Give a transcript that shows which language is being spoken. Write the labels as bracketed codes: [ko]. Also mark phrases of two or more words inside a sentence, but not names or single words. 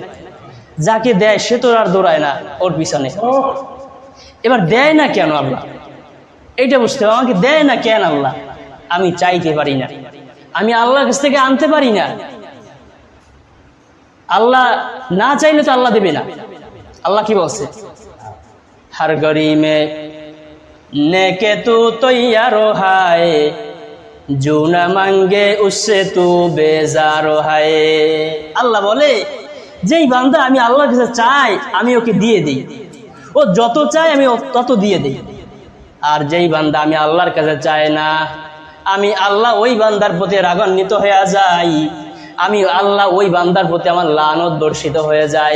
[bn] যাকে দেয় সে তো আর দৌড়ায় না ওর পিছনে। এবার দেয় না কেন আল্লাহ? এইটা বুঝতে হবে। আমাকে দেয় না কেন আল্লাহ? আমি চাইতে পারি না, আমি আল্লাহর কাছ থেকে আনতে পারি না। আল্লাহ না চাইলে তো আল্লাহ দেবে না। আল্লাহ কি বলছে? [ur] ہر گھڑی میں نیکے تو تیارو ہے، جو نہ مانگے اس سے تو بیزارو ہے. [bn] আল্লাহ বলে, যেই বান্দা আমি আল্লাহর কাছে চাই আমি ওকে দিয়ে দিই, ও যত চায় আমি তত দিয়ে দিই। আর যেই বান্দা আমি আল্লাহর কাছে চাই না, আমি আল্লাহ ওই বান্দার প্রতি রাগান্বিত হয়ে যাই, আমি আল্লাহ ওই বান্দার প্রতি আমার লানত বর্ষিত হয়ে যায়।